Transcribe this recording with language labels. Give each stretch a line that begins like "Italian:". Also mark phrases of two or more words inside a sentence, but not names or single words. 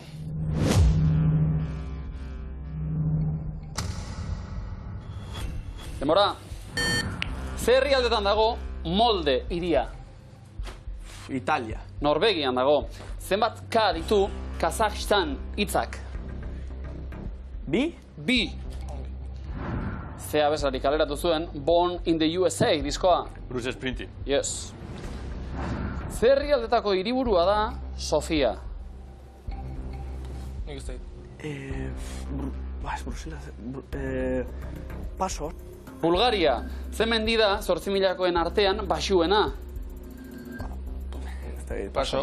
Basque: Demora, ze herrialdetan dago Molde hiria? Italia. Norvegian dago. Zenbat K ditu Kazakhstan hitzak? Bi? Bi. Ze abeslari kaleratu zuen Born in the USA diskoa. Bruce Springsteen. Yes. Ze herrialdetako hiriburua da Sofia? Nik uste. Ba, ez Brusela. Paso. Bulgaria, ze mendi da 8.000koen artean baxuena? Paso.